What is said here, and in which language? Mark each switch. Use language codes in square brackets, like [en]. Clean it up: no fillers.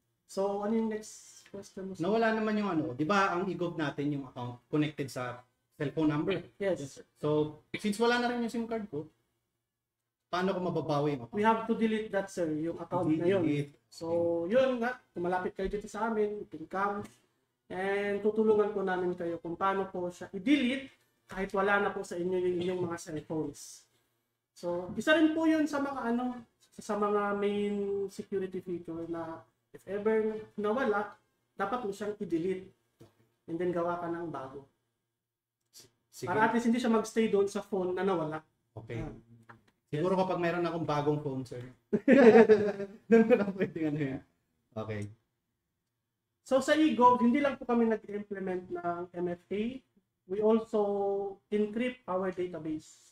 [tl] So ano yung next question mo? Nawala naman yung di ba ang eGov natin yung account connected sa cellphone number? [en] Yes. [tl] So since wala na rin yung SIM card ko, paano ko mababawi yung account? [en] We have to delete that, sir, [tl] yung account na yun. So yun nga, kung malapit kayo dito sa amin, [en] you can come. [tl] And tutulungan po namin kayo kung paano po siya i-delete kahit wala na po sa inyo yung inyong mga cellphones. So, isa rin po yun sa mga sa mga main security feature na if ever nawala, dapat mo siyang i-delete and then gawa ka ng bago. Para at least hindi siya magstay doon sa phone na nawala. Okay. Siguro kapag mayroon akong bagong phone, sir. Doon ko na pwedeng yan. Okay. So sa eGov, hindi lang po kami nag-implement ng MFA. [en] We also encrypt our database.